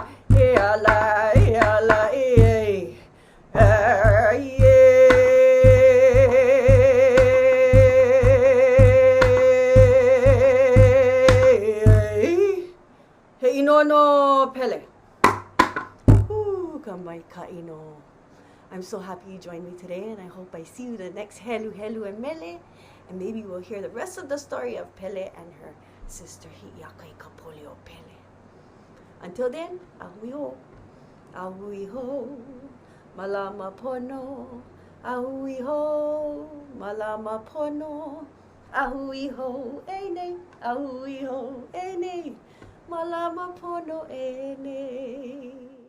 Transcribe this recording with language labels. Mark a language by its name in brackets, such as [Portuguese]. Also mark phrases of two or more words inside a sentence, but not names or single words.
[Hawaiian] E ala, e. He ino no Pele. Kamai ka ino. [English] I'm so happy you joined me today, and I hope I see you the next Heluhelu and Mele, and maybe we'll hear the rest of the story of Pele and her sister Hi'iakai Kapolio Pele. Until then, [Hawaiian] ahui ho. Ahui ho. Malama pono. Ahui ho. Malama pono. Ahui ho. Ene. Ahui ho. Ene. Malama pono ene.